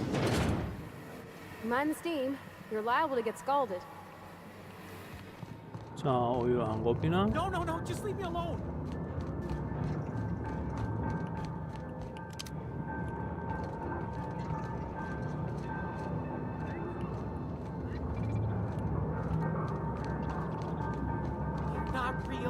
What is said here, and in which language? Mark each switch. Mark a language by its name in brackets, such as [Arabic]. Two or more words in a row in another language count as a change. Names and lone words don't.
[English] Mind the steam. You're liable to get scalded. 자, [Cantonese] 我要行嗰邊啦。 [English] No, no, no, just leave me alone. Not real.